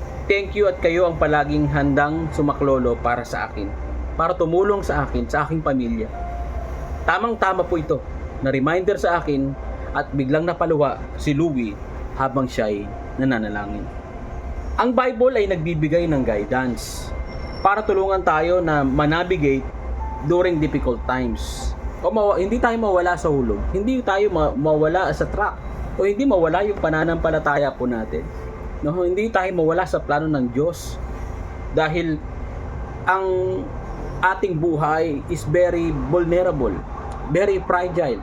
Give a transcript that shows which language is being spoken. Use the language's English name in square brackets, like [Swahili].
[Filipino] Thank you at kayo ang palaging handang sumaklolo para sa akin, para tumulong sa akin, sa aking pamilya. Tamang-tama po ito na reminder sa akin at biglang napaluha si Louie habang siya'y nananalangin. Ang Bible ay nagbibigay ng [English] guidance [Filipino] para tulungan tayo na manavigate [English] during difficult times. [Filipino] Hindi tayo mawala sa hulog. Hindi tayo mawala sa trap. O hindi mawala yung pananampalataya po natin. No, hindi tayo mawala sa plano ng Diyos. Dahil ang ating buhay [English] is very vulnerable, very fragile.